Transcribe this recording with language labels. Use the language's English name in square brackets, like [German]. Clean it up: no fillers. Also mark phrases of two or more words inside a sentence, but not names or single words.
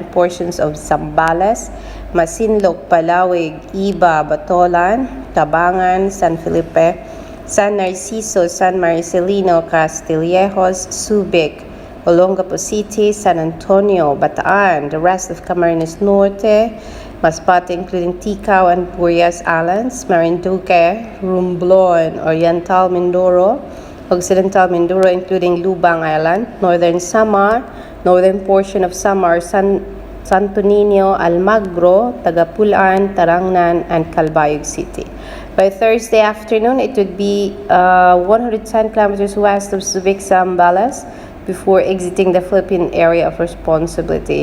[English] portions of Zambales, Masinloc, Palawig, Iba, Batolan, Tabangan, San Felipe, San Narciso, San Marcelino, Castillejos, Subic, Olongapo City, San Antonio, Bataan, the rest of Camarines Norte, Masbate, including Ticao and Burias Islands, Marinduque, Romblon, Oriental Mindoro, Occidental Mindoro, including Lubang Island, Northern Samar, northern portion of Samar, Santo Niño, Almagro, Tagapulan, Tarangnan, and Calbayog City. By Thursday afternoon, it would be 110 kilometers west of Subic, Zambales, before exiting the Philippine area of responsibility.